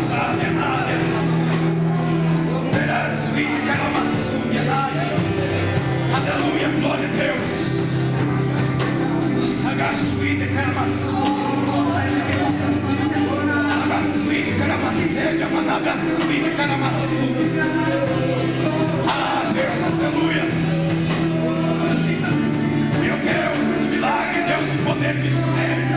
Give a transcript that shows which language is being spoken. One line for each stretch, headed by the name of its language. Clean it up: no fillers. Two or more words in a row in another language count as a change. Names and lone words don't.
Portuguese: Aleluia, glória a Deus. Agasuíde caramaçu. Agasuíde caramacelha, managasuíde caramaçu. Ah, Deus, aleluia. Meu Deus, milagre, Deus, poder, mistério.